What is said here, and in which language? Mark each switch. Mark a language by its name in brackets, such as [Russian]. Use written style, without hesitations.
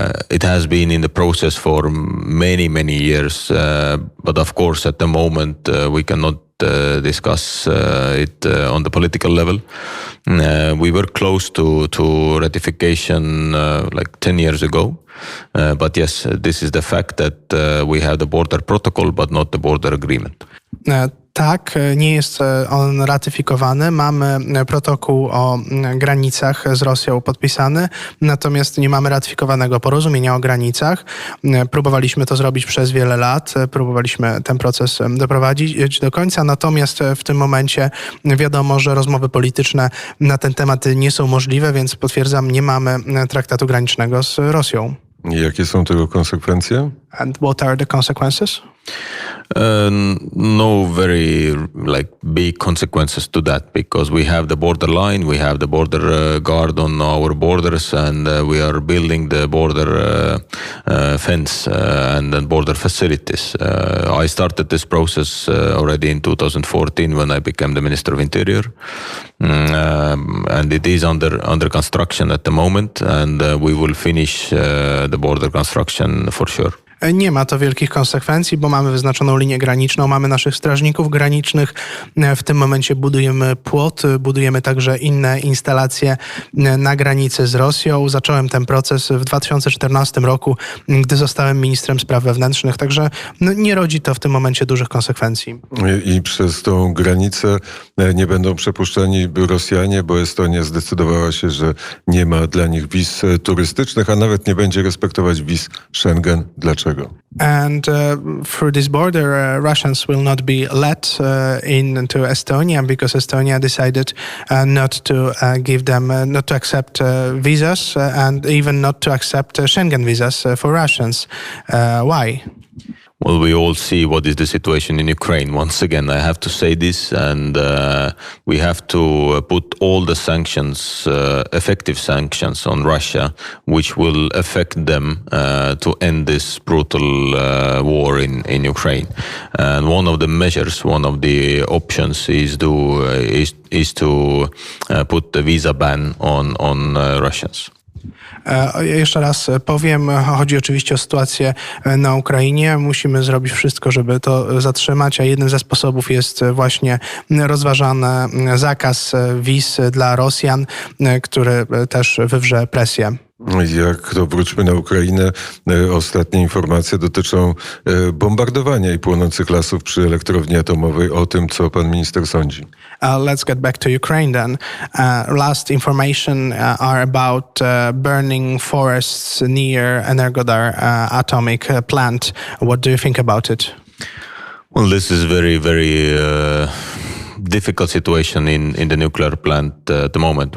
[English] It has been in the process for many, many years, but of course at the moment we cannot discuss it on the political level. We were close to ratification like 10 years ago, but yes, this is the fact that we have the border protocol, but not the border agreement. [Polish] Tak, nie jest on ratyfikowany. Mamy protokół o granicach z Rosją podpisany, natomiast nie mamy ratyfikowanego porozumienia o granicach. Próbowaliśmy to zrobić przez wiele lat, próbowaliśmy ten proces doprowadzić do końca, natomiast w tym momencie wiadomo, że rozmowy polityczne na ten temat nie są możliwe, więc potwierdzam, nie mamy traktatu granicznego z Rosją. Jakie są tego konsekwencje? [English] And what are the consequences? No very big consequences to that, because we have the border line, we have the border guard on our borders, and we are building the border fence and then border facilities. I started this process already in 2014 when I became the Minister of Interior, and it is under construction at the moment, and we will finish the border construction for sure. [Polish] Nie ma to wielkich konsekwencji, bo mamy wyznaczoną linię graniczną, mamy naszych strażników granicznych. W tym momencie budujemy płot, budujemy także inne instalacje na granicy z Rosją. Zacząłem ten proces w 2014 roku, gdy zostałem ministrem spraw wewnętrznych, także nie rodzi to w tym momencie dużych konsekwencji. I przez tą granicę nie będą przepuszczani Rosjanie, bo Estonia zdecydowała się, że nie ma dla nich wiz turystycznych, a nawet nie będzie respektować wiz Schengen. Dlaczego? [English] And through this border, Russians will not be let into Estonia because Estonia decided not to give them, not to accept visas and even not to accept Schengen visas for Russians. Why? Well, we all see what is the situation in Ukraine. Once again, I have to say this, and we have to put all the sanctions, effective sanctions on Russia, which will affect them to end this brutal war in Ukraine. And one of the measures, one of the options is to put the visa ban on Russians. [Polish] Jeszcze raz powiem, chodzi oczywiście o sytuację na Ukrainie. Musimy zrobić wszystko, żeby to zatrzymać, a jednym ze sposobów jest właśnie rozważany zakaz wiz dla Rosjan, który też wywrze presję. Jak to wróćmy na Ukrainę, ostatnie informacje dotyczą bombardowania i płonących lasów przy elektrowni atomowej. O tym, co pan minister sądzi. [English] Let's get back to Ukraine then. Last information are about burning forests near Energodar atomic plant. What do you think about it? Well, this is very, very difficult situation in the nuclear plant at the moment.